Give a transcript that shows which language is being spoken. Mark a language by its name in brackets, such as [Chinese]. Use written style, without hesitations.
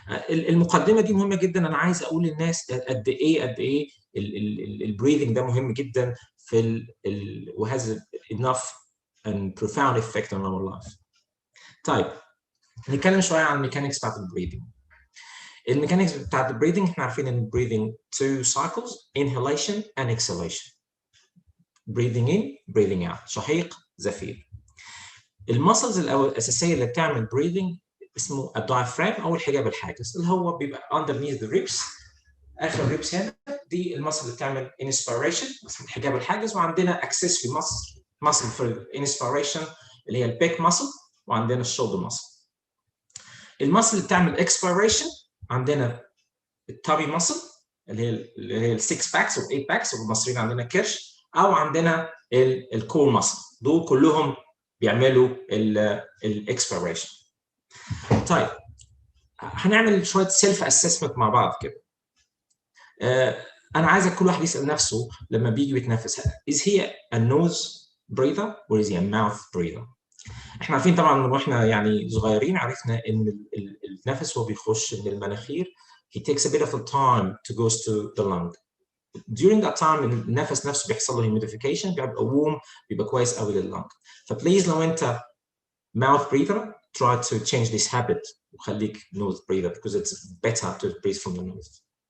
[Arabic] المقدمه دي مهمه جدا. انا عايز اقول للناس قد ايه البريذنج ده مهم جدا في وهذا [English] enough and profound effect on our life. [Arabic] طيب نتكلم شويه عن الميكانكس بتاعت البريذنج. الميكانكس بتاعت البريذنج احنا عارفين ان البريذنج [English] 2 cycles inhalation and exhalation. breathing in breathing out، [Arabic] شهيق زفير. المسلز الاساسيه اللي بتعمل بريذنج اسمه الدايفرام او الحجاب الحاجز، اللي هو بيبقى [English] underneath the ribs، [Arabic] اخر الريبس هنا دي المسل اللي بتعمل inspiration اسمه الحجاب الحاجز، وعندنا accessory muscle في inspiration اللي هي البيك muscle، وعندنا الشولدر muscle. المسل اللي بتعمل expiration عندنا التابي muscle اللي هي ال6 باكس و8 باكس، والمصريين عندنا كرش، او عندنا الكور ماسل، دول كلهم بيعملوا الاكسبيريشن. طيب هنعمل شويه سيلف اسسمنت مع بعض كده. انا عايزك كل واحد يسال نفسه لما بيجي بيتنفس، [English] is he a nose breather or is he a mouth breather؟ [Arabic] احنا عارفين طبعا واحنا يعني صغيرين عرفنا ان النفس هو بيخش من المناخير، [English] he takes a bit of a time to go to the lung. During that time [Arabic] النفس نفسه بيحصل له humidification، بيبقى warm، بيبقى كويس قوي لللنج. فبليز لو انت [English] mouth breather try to change this habit [Arabic] وخليك [English] nose breather because it's better to breathe from the nose.